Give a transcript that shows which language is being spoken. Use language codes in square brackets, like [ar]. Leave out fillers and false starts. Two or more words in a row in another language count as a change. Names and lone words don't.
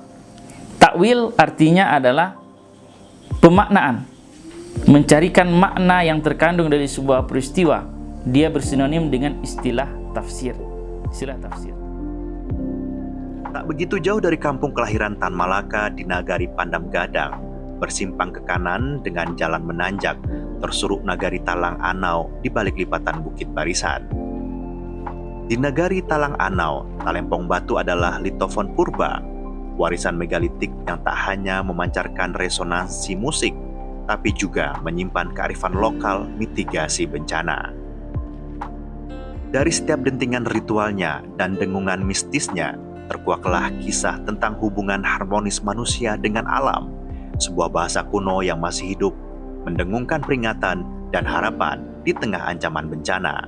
[id] Takwil artinya adalah pemaknaan, mencarikan makna yang terkandung dari sebuah peristiwa. Dia bersinonim dengan istilah tafsir. Istilah tafsir. Tak begitu jauh dari kampung kelahiran Tan Malaka di Nagari Pandam Gadang, bersimpang ke kanan dengan jalan menanjak, tersuruk Nagari Talang Anau di balik lipatan Bukit Barisan. Di Nagari Talang Anau, Talempong Batu adalah litofon purba, warisan megalitik yang tak hanya memancarkan resonansi musik, tapi juga menyimpan kearifan lokal mitigasi bencana. Dari setiap dentingan ritualnya dan dengungan mistisnya, terkuaklah kisah tentang hubungan harmonis manusia dengan alam, sebuah bahasa kuno yang masih hidup, mendengungkan peringatan dan harapan di tengah ancaman bencana.